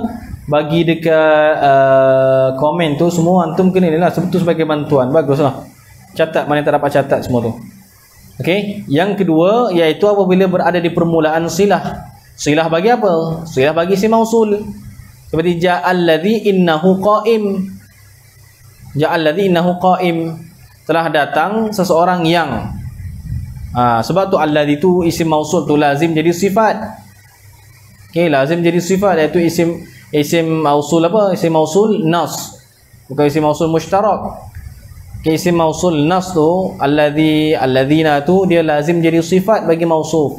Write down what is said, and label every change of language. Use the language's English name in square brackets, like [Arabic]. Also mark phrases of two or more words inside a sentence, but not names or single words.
[Malay] Bagi dekat komen tu semua antum kena ni lah, sebetulnya sebagai bantuan. Baguslah. Catat mana tak dapat catat semua tu. Okey, yang kedua iaitu apabila berada di permulaan silah. Silah bagi apa? Silah bagi isim mausul. Seperti [Arabic] جاء الذي إنه قائم. جاء الذي إنه قائم. [Malay] Telah datang seseorang yang. Sebab tu alladzi tu isim mausul tu lazim jadi sifat. Okey, lazim jadi sifat, iaitu isim mausul apa? Isim mausul nas. Bukan isim mausul mushtarak. Okay, isim mausul nas tu alladzina tu dia lazim jadi sifat bagi mausuf.